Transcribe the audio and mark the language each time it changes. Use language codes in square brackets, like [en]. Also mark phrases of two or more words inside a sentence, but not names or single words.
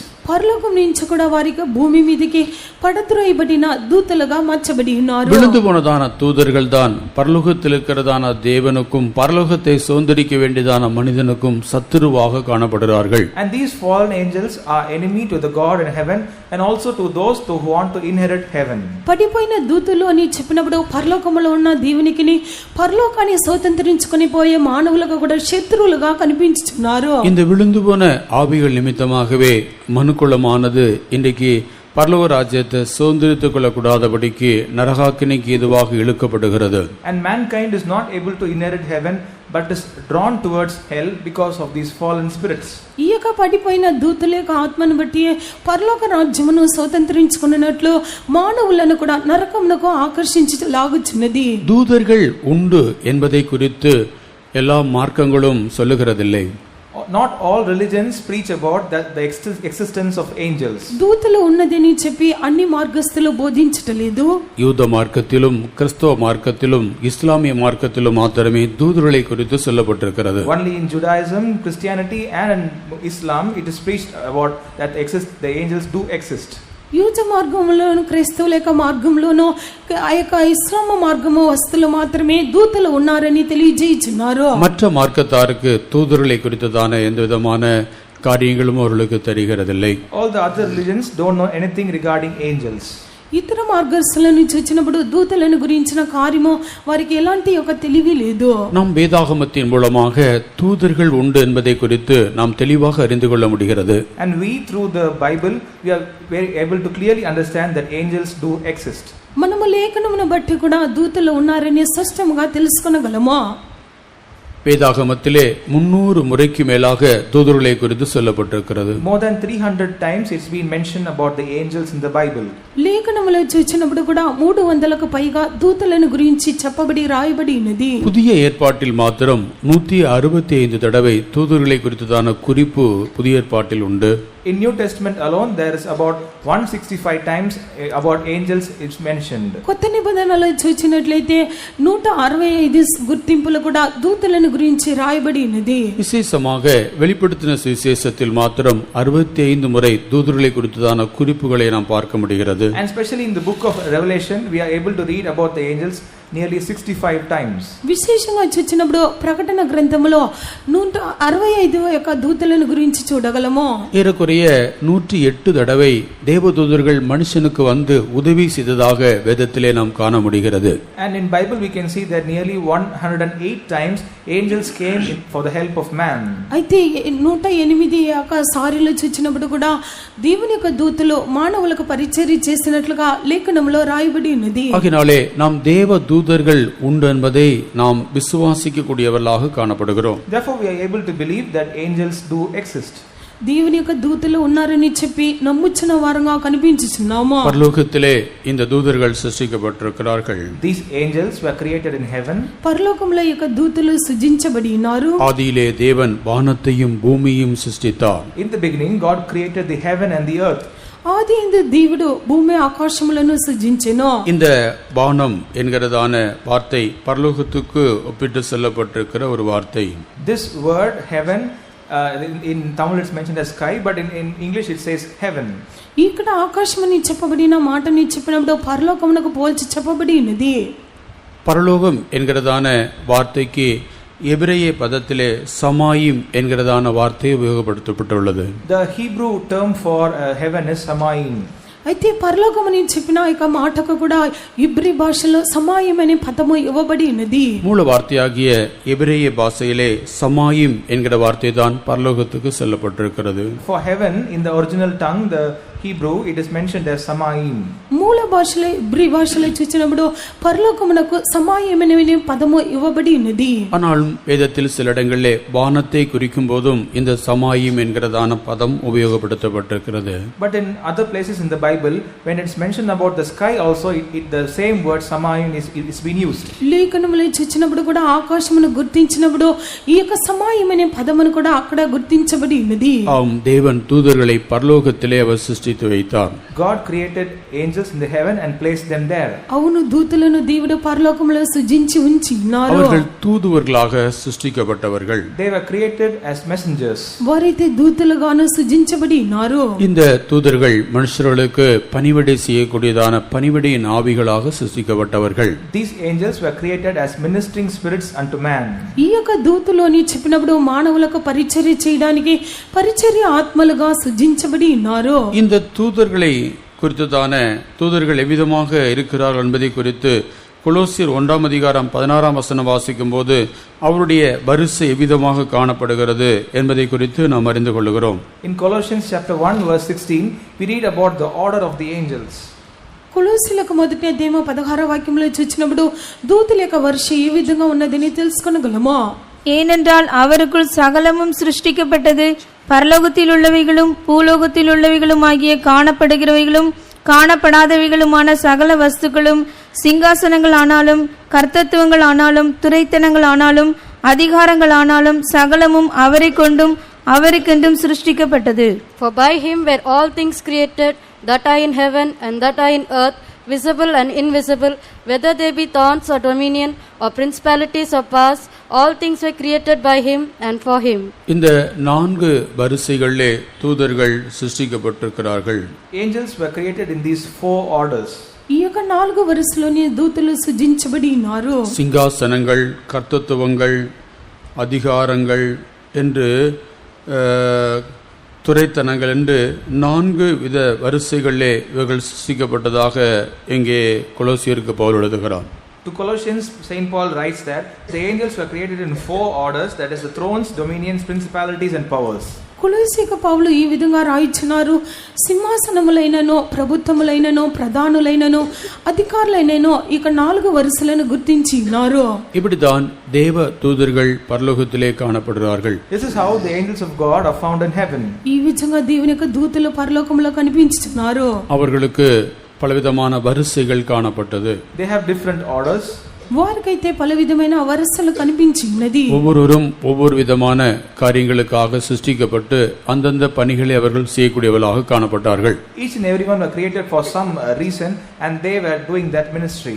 [te] పరలోకం నుంచి కూడా వారికి భూమి మీదకి పడద్రోయబడిన దూతలుగా మార్చబడి ఉన్నారు. [ta] விழுந்து போனதான தூதர்கள் தான் பரலோகத்தில் இருக்கிறதான தேவனுக்கும் பரலோகத்தை சுதந்தரிக்க வேண்டியதான மனிதனுக்கும் சத்துருவாக காணப்படுகிறார்கள். [en] And these fallen angels are enemy to the God in heaven and also to those who want to inherit heaven. [te] పడిపోయిన దూతలు అని చెప్పినప్పుడు పరలోకములో ఉన్న దేవునికిని పరలోకాన్ని స్వతంత్రించుకొని పోయే మానవులకు కూడా శత్రువులుగా కనిపించుచున్నారు. [ta] இந்த விழுந்து போன ஆவிகள் நிமித்தமாகவே மனுக்குலமானது இன்றைக்கு பரலோக ராஜ்யத்தை சுதந்திரித்துக் கொள்ளக்கூடாதபடிக்கு நரகாக்கினிக்கு ஏதுவாக இழுக்கப்படுகிறது. [en] And mankind is not able to inherit heaven but is drawn towards hell because of these fallen spirits. [te] ఈ యొక్క పడిపోయిన దూతల యొక్క ఆత్మను బట్టి పరలోక రాజ్యమును స్వతంత్రించుకున్నట్లు మానవులను కూడా నరకమునకు ఆకర్షించి లాగుచున్నది. [ta] தூதர்கள் உண்டு என்பதை குறித்து எல்லா மார்க்கங்களும் சொல்லுகிறதில்லை. [en] Not all religions preach about the existence of angels. [te] దూతలు ఉన్నదని చెప్పి అన్ని మార్గస్థులు బోధించటలేదు. [ta] யூத மார்க்கத்திலும் கிறிஸ்தவ மார்க்கத்திலும் இஸ்லாமிய மார்க்கத்திலும் மாத்திரமே தூதர்களை குறித்து சொல்லப்பட்டிருக்கிறது. [en] Only in Judaism, Christianity and in Islam it is preached about that the angels do exist. [te] యూద మార్గంలోను క్రైస్తవుల యొక్క మార్గంలోనూ ఆ యొక్క ఇస్లాం మార్గము వస్తువులు మాత్రమే దూతలు ఉన్నారని తెలియజేయుచున్నారు. [ta] மற்ற மார்க்கத்தாருக்கு தூதர்களை குறித்ததான எந்த விதமான காரியங்களும் அவர்களுக்கு தெரிகிறதில்லை. [en] All the other religions don't know anything regarding angels. [te] ఇతర మార్గస్థులను చూచినప్పుడు దూతలను గురించిన కార్యము వారికి ఎలాంటి ఒక తెలివి లేదు. [ta] நாம் வேதாகமத்தின் மூலமாக தூதர்கள் உண்டு என்பதை குறித்து நாம் தெளிவாக அறிந்து கொள்ள முடிகிறது. [en] And we through the Bible we are very able to clearly understand that angels do exist. [te] మనము లేఖనమును బట్టి కూడా దూతలు ఉన్నారని స్పష్టంగా తెలుసుకొనగలము. [ta] வேதாகமத்திலே 300 முறைக்கு மேலாக தூதர்களை குறித்து சொல்லப்பட்டிருக்கிறது. [en] More than 300 times it's been mentioned about the angels in the Bible. [te] లేఖనములో చూచినప్పుడు కూడా 300కు పైగా దూతలను గురించి చెప్పబడి రాయబడి ఉన్నది. [ta] புதிய ஏற்பாட்டில் மாத்திரம் 165 தடவை தூதர்களை குறித்ததான குறிப்பு புதிய ஏற்பாட்டில் உண்டு. [en] In New Testament alone there is about 165 times about angels it's mentioned. [te] కొత్త నిబంధనలో చూచినట్లయితే 165 గుర్తింపులు కూడా దూతలను గురించి రాయబడి ఉన్నది. [ta] விசேஷமாக வெளிப்படுத்தின சுவிசேஷத்தில் மாத்திரம் 65 முறை தூதர்களை குறித்ததான குறிப்புகளை நாம் பார்க்க முடிகிறது. [en] And especially in the book of Revelation we are able to read about the angels nearly 65 times. [te] విశేషంగా చూచినప్పుడు ప్రకటన గ్రంథములో 165 యొక్క దూతలను గురించి చూడగలము. [ta] ஏறக்குறைய 108 தடவை தேவதூதர்கள் மனுஷனுக்கு வந்து உதவி செய்ததாக வேதத்திலே நாம் காண முடிகிறது. [en] And in Bible we can see that nearly 108 times angels came for the help of man. [te] అయితే 108 యొక్క సారిలో చూచినప్పుడు కూడా దేవుని యొక్క దూతలు మానవులకు పరిచర్య చేసినట్లుగా లేఖనంలో రాయబడి ఉన్నది. [ta] ஆகினாலே நாம் தேவ தூதர்கள் உண்டு என்பதை நாம் விசுவாசிக்கக்கூடியவர்களாக காணப்படுகிறோம். [en] Therefore we are able to believe that angels do exist. [te] దేవుని యొక్క దూతలు ఉన్నారని చెప్పి నమ్ముచున్న వారంగా కనిపించుచున్నాము. [ta] పరలోకத்திலே இந்த தூதர்கள் சிருஷ்டிக்கப்பட்டிருக்கிறார்கள். [en] These angels were created in heaven. [te] పరలోకములో యొక్క దూతలు సృజించబడి ఉన్నారు. [ta] ஆதியிலே தேவன் வானத்தையும் பூமியையும் சிருஷ்டித்தார். [en] In the beginning God created the heaven and the earth. [ta] ஆதி இந்த [te] దేవుడు భూమి ఆకాశములను సృజించెను. [ta] இந்த வானம் என்கிறதான வார்த்தை பரலோகத்துக்கு ஒப்பிட்டு சொல்லப்பட்டிருக்கிற ஒரு வார்த்தை. [en] This word heaven in Tamil it's mentioned as sky but in English it says heaven. [te] ఇక్కడ ఆకాశమని చెప్పబడిన మాటని చెప్పినప్పుడు పరలోకమునకు పోల్చి చెప్పబడి ఉన్నది. [ta] பரலோகம் என்கிறதான வார்த்தைக்கு எபிரேய பதத்திலே சமாயிம் என்கிறதான வார்த்தை உபயோகப்படுத்தப்பட்டுள்ளது. [en] The Hebrew term for heaven is samaim. [te] అయితే పరలోకమని చెప్పిన ఇక మాటకు కూడా ఇబ్రీ భాషలో సమాయం అనే పదము ఇవ్వబడి ఉన్నది. [ta] மூல வார்த்தையாகிய எபிரேய பாஷையிலே சமாயிம் என்கிற வார்த்தை தான் பரலோகத்துக்கு சொல்லப்பட்டிருக்கிறது. [en] For heaven in the original tongue the Hebrew it is mentioned as samaim. [te] మూల భాషలో ఇబ్రీ భాషలో చూచినప్పుడు పరలోకమునకు సమాయం అనే పదము ఇవ్వబడి ఉన్నది. [ta] ஆனால் வேதத்தில் சில இடங்களிலே வானத்தை குறிக்கும் போதும் இந்த சமாயிம் என்கிறதான பதம் உபயோகப்படுத்தப்பட்டிருக்கிறது. [en] But in other places in the Bible when it's mentioned about the sky also the same word samaim is being used. [te] లేఖనములో చూచినప్పుడు కూడా ఆకాశమును గుర్తించినప్పుడు ఈ యొక్క సమాయం అనే పదమును కూడా అక్కడ గుర్తించబడి ఉన్నది. [ta] தேவன் தூதர்களை பரலோகத்திலே அவர் சிருஷ்டித்து வைத்தார். [en] God created angels in the heaven and placed them there. [te] అవును, దూతలను దేవుడు పరలోకములో సృజించి ఉంచి ఉన్నారు. [ta] அவர்கள் தூதுவர்களாக சிருஷ்டிக்கப்பட்டவர்கள். [en] They were created as messengers. [te] వారైతే దూతలుగాను సృజించబడి ఉన్నారు. [ta] இந்த தூதர்கள் மனுஷர்களுக்கு பணிவிடை செய்யக்கூடியதான பணிவிடையின் ஆவிகளாக சிருஷ்டிக்கப்பட்டவர்கள். [en] These angels were created as ministering spirits unto man. [te] ఈ యొక్క దూతలోని చెప్పినప్పుడు మానవులకు పరిచర్య చేయడానికి పరిచర్య ఆత్మలుగా సృజించబడి ఉన్నారు. [ta] இந்த தூதர்களை குறித்ததான தூதர்கள் எவ்விதமாக இருக்கிறார்கள் என்பதை குறித்து கொலோசியர் 1:16 வாசிக்கும் போது அவருடைய வரிசை எவ்விதமாக காணப்படுகிறது என்பதை குறித்து நாம் அறிந்து கொள்கிறோம். [en] In Colossians chapter 1:16 we read about the order of the angels. [te] కొలొస్సీలకు మొదటి అధ్యాయం 16వ వాక్యంలో చూచినప్పుడు దూతల యొక్క వరుస ఏ విధంగా ఉన్నదని తెలుసుకొనగలమా? [ta] ஏனென்றால் அவருக்குள் சகலமும் சிருஷ்டிக்கப்பட்டது, பரலோகத்தில் உள்ளவைகளும் பூலோகத்தில் உள்ளவைகளும் ஆகிய காணப்படுகிறவைகளும் காணப்படாதவைகளுமான சகல வஸ்துக்களும், சிங்காசனங்கள் ஆனாலும் கர்த்தத்துவங்கள் ஆனாலும் துரைத்தனங்கள் ஆனாலும் அதிகாரங்கள் ஆனாலும் சகலமும் அவரை கொண்டும் அவருக்கென்றும் சிருஷ்டிக்கப்பட்டது. [en] For by him were all things created, that are in heaven and that are in earth, visible and invisible, whether they be thrones or dominion or principalities or powers, all things were created by him and for him. [ta] இந்த 4 வரிசைகளிலே தூதர்கள் சிருஷ்டிக்கப்பட்டிருக்கிறார்கள். [en] Angels were created in these 4 orders. [te] ఈ యొక్క 4 వరుసలోని దూతలు సృజించబడి ఉన్నారు. [ta] சிங்காசனங்கள், கர்த்தத்துவங்கள், அதிகாரங்கள் என்று துரைத்தனங்கள் என்று 4 வித வரிசைகளிலே இவர்கள் சிருஷ்டிக்கப்பட்டதாக இங்கே கொலோசியருக்கு பவுல் எழுதுகிறார். [en] To Colossians, Saint Paul writes that the angels were created in 4 orders, that is the thrones, dominions, principalities and powers. [te] కొలొస్సీకు పౌలు ఈ విధంగా రాయించున్నారు, సింహాసనములైనను ప్రభుత్వములైనను ప్రధానులైనను అధికారులైనను ఇక 4 వరుసలను గుర్తించి ఉన్నారు. [ta] இப்படிதான் தேவ தூதர்கள் பரலோகத்திலே காணப்படுகிறார்கள். [en] This is how the angels of God are found in heaven. [te] ఈ విధంగా దేవుని యొక్క దూతలు పరలోకములో కనిపించుతున్నారు. [ta] அவர்களுக்கு பலவிதமான வரிசைகள் காணப்பட்டது. [en] They have different orders. [te] వారికైతే పలు విధమైన వరుసలు కనిపించినది. [ta] ஒவ்வொருவரும் ஒவ்வொரு விதமான காரியங்களுக்காக சிருஷ்டிக்கப்பட்டு அந்தந்த பணிகளை அவர்கள் செய்யக்கூடியவர்களாக காணப்பட்டார்கள். [en] Each and everyone were created for some reason and they were doing that ministry.